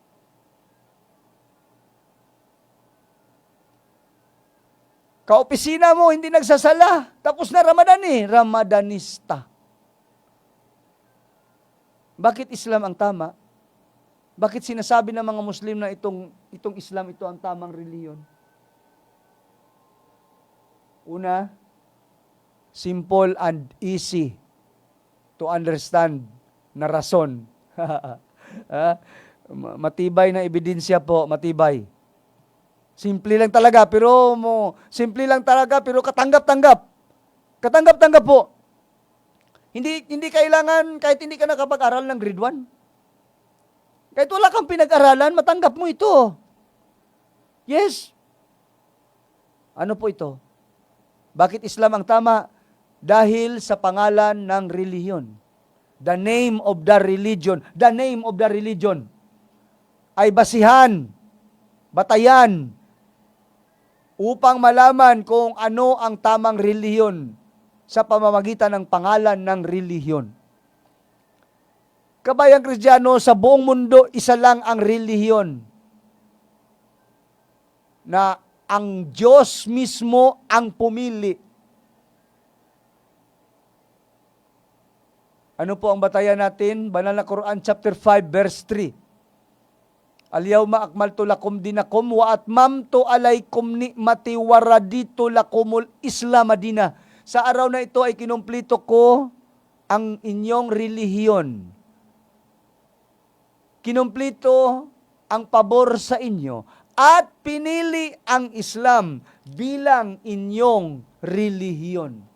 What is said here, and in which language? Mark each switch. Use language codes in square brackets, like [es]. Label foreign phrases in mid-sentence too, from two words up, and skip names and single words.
[tl] Kaopisina mo, hindi nagsasala, tapos na Ramadan Ramadanista. Bakit Islam ang tama? Bakit sinasabi ng mga Muslim na itong Islam ito ang tamang reliyon? Una, [en] simple and easy to understand na rason. [tl] Matibay na ebidensya po, matibay. Simple lang talaga, pero katanggap-tanggap. Katanggap-tanggap po. Hindi kailangan, kahit hindi ka nakapag-aral ng grade 1. Kahit wala kang pinag-aralan, matanggap mo ito. Yes. Ano po ito? Bakit Islam ang tama? Dahil sa pangalan ng relihiyon. [en] The name of the religion. The name of the religion [tl] ay basihan, batayan, upang malaman kung ano ang tamang relihiyon sa pamamagitan ng pangalan ng relihiyon. Kabayang Kristiyano, sa buong mundo, isa lang ang relihiyon na ang Diyos mismo ang pumili. Ano po ang batayan natin? Banal na Quran [en] chapter 5 verse 3. [ar] الْيَوْمَ أَكْمَلْتُ لَكُمْ دِينَكُمْ وَأَتْمَمْتُ عَلَيْكُمْ نِعْمَتِي وَرَضِيتُ لَكُمُ الْإِسْلَامَ مَادِينًا. [tl] sa araw na ito ay kinumplito ko ang inyong relihiyon. Kinumplito ang pabor sa inyo at pinili ang Islam bilang inyong relihiyon.